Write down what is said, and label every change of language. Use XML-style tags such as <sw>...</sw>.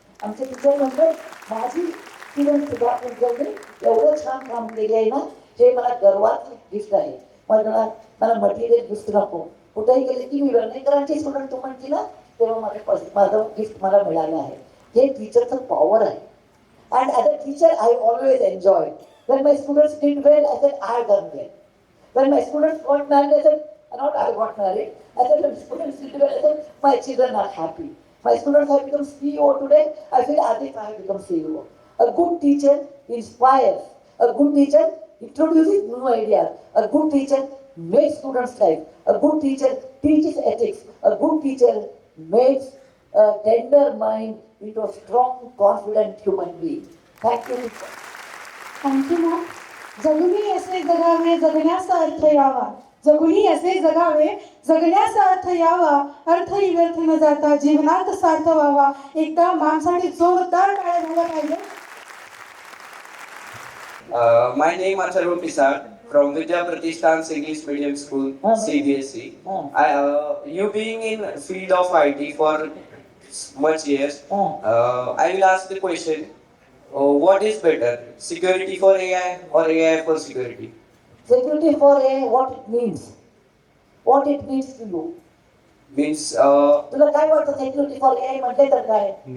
<mr>आमचे टीचर म्हणतात माझी स्टुडंट सुद्धा तुमच्याकडे एवढं छान काम केले आहे ना, हे मला गर्वाचं गिफ्ट आहे. मला मटेरियल गिफ्ट नको. कुठेही गेले की मी वर्णेकरांचे स्टुडंट तू म्हणते ना तेव्हा माझं गिफ्ट मला मिळालं आहे. हे टीचरचं पॉवर आहे.</mr> <en>And as a teacher, I always enjoyed. When my students did well, I said, I have done well. When my students got married, I said, not I got married. I said, when students did well, I said, my children are happy. My students have become CEO today. I feel as if I have become CEO. A good teacher inspires. A good teacher introduces new ideas. A good teacher makes students life. A good teacher teaches ethics. A good teacher makes a tender mind into a strong, confident human being. Thank you. Thank you ma'am.</en> <mr>जगुनी असे जगावे जगण्याचा अर्थ यावा. जगुनी असे जगावे जगण्याचा अर्थ यावा. अर्थ व्यर्थ न जाता जीवनात सार्थ व्हावा. एकदा माणसाने जोरदार टाळ्या झाल्या पाहिजे.</mr> <en>My name is Arun Pisar from Vidya Pratishthan's English Medium School, CBSE. You being in field of IT for much years, I will ask the question, what is better, security for AI or AI for security? Security for AI, what it means? What it means to you? Means</en> <mr>तुला काय वाटतं</mr> <en>security for AI</en> <mr>म्हटले तर काय?</mr>